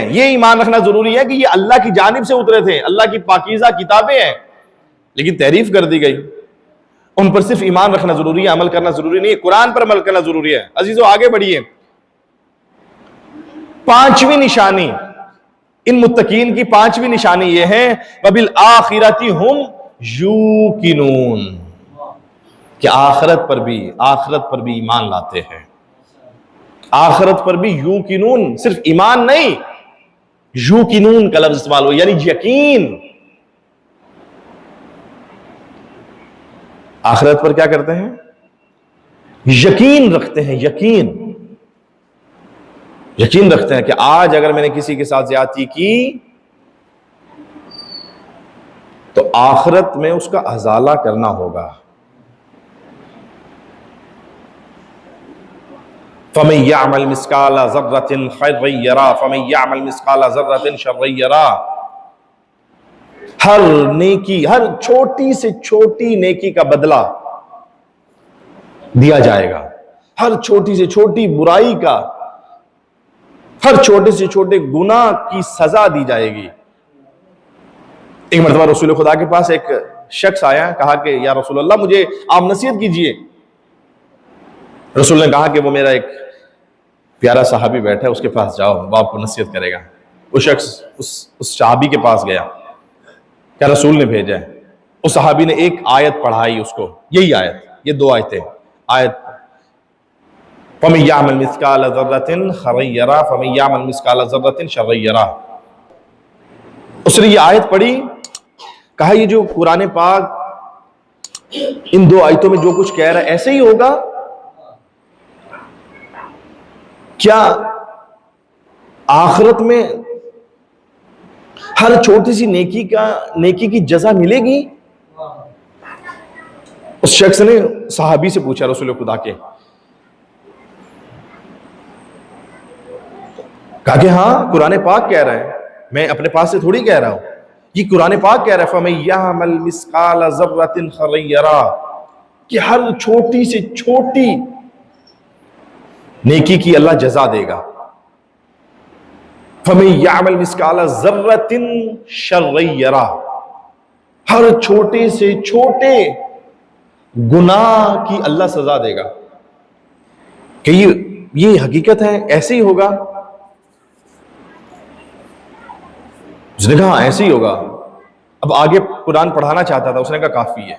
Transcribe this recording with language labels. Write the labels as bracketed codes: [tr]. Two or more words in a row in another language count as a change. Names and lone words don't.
[hi] ये ईमान रखना जरूरी है कि ये अल्लाह की जानिब से उतरे थे, अल्लाह की पाकीज़ा किताबें हैं। लेकिन तहरीफ कर दी गई उन पर सिर्फ ईमान रखना जरूरी है, अमल करना जरूरी नहीं है, कुरान पर अमल करना जरूरी है। अजीजों आगे बढ़िए, पांचवी निशानी, इन मुत्तकीन की पांचवी निशानी यह है [ar] وبالآخرة هم يوقنون, [hi] कि आखिरत पर भी ईमान लाते हैं। आखिरत पर भी यूकिनून, सिर्फ ईमान नहीं, यूकिनून का लफ्ज इस्तेमाल हो, यानी यकीन। आखिरत पर क्या करते हैं? यकीन रखते हैं। यकीन रखते हैं कि आज अगर मैंने किसी के साथ ज्यादती की तो आखिरत में उसका अजाला करना होगा। [ar] فمن يعمل مثقال ذرة خيرا يره فمن يعمل مثقال ذرة شرا يره. [hi] हर नेकी, हर छोटी से छोटी नेकी का बदला दिया जाएगा, हर छोटी से छोटी बुराई का, हर छोटे से छोटे गुनाह की सजा दी जाएगी। एक मरतबा रसूल खुदा के पास एक शख्स आया, कहा कि [ar] يا رسول الله [hi] मुझे आप नसीहत कीजिए। रसूल ने कहा कि वो मेरा एक प्यारा सहाबी बैठा है, उसके पास जाओ, वो आपको नसीहत करेगा। वो शख्स उस सहाबी के पास गया, क्या रसूल ने भेजा है। उस सहाबी ने एक आयत पढ़ाई उसको, यही आयत, ये दो आयतें, आयत [ar] فمن يعمل مثقال ذرة خيرا يره فمن يعمل مثقال ذرة شرا يره. [hi] उसने ये आयत पढ़ी, कहा ये जो कुरान पाक इन दो आयतों में जो कुछ कह रहा है ऐसे ही होगा क्या? आखिरत में हर छोटी सी नेकी की जजा मिलेगी? उस शख्स ने सहाबी से पूछा, रसूल खुदा के, कहा कि हाँ कुरान पाक कह रहा है, मैं अपने पास से थोड़ी कह रहा हूं, ये कुरान पाक कह रहा है [ar] فمن يعمل مثقال ذرة خيرا يره, [hi] कि हर छोटी से छोटी नेकी की अल्लाह जजा देगा। [ar] فمن يعمل مثقال ذرة شرا يره, [hi] हर छोटे से छोटे गुनाह की अल्लाह सजा देगा। कि ये हकीकत है, ऐसे ही होगा? उसने कहा ऐसे ही होगा। अब आगे कुरान पढ़ाना चाहता था, उसने कहा काफी है।